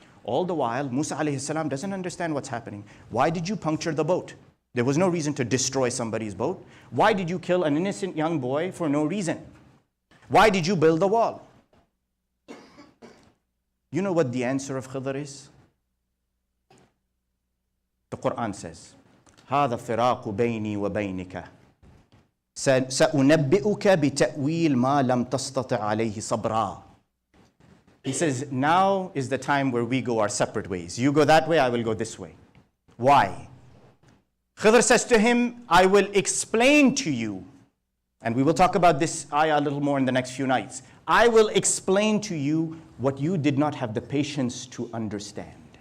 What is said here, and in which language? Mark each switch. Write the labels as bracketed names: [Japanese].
[English] All the while, Musa alayhi salam doesn't understand what's happening. Why did you puncture the boat? There was no reason to destroy somebody's boat. Why did you kill an innocent young boy for no reason? Why did you build the wall? You know what the answer of Khidr is? The Quran says, [Arabic] هذا فراق بيني وبينك سأنبئك بتأويل ما لم تستطع عليه صبرا. [English] He says, now is the time where we go our separate ways. You go that way, I will go this way. Why? Khidr says to him, I will explain to you, and we will talk about this ayah a little more in the next few nights. I will explain to you what you did not have the patience to understand.